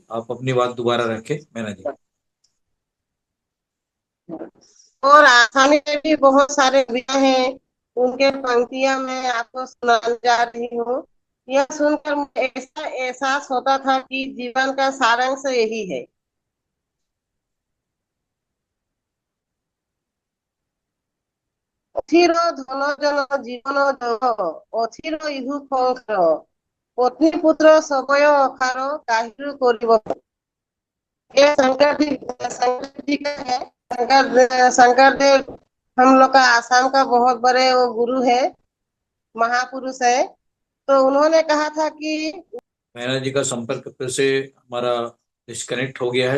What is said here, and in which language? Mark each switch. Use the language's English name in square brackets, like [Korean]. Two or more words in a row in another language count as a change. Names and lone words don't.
[Hindi] आप अपनी बात दोबारा रखें मैना जी। और आसामी में भी बहुत सारे कविता हैं, उनके पंक्तियां मैं आपको सुनाने जा रही हूँ। यह सुनकर मुझे ऐसा एहसास होता था कि जीवन का सारांश यही है। [Assamese] অথিৰ ধন জন জীবন জহ, অথিৰ ইহু সংসাৰ, পত্নী পুত্ৰ সবয় অখাৰ, কাহিৰ কৰিব। [Hindi] ये शंकर जी का है। शंकर देव हम लोग का आसाम का बहुत बड़े वो गुरु है, महापुरुष है। तो उन्होंने कहा था कि मैना जी का संपर्क फिर से हमारा डिस्कनेक्ट हो गया है।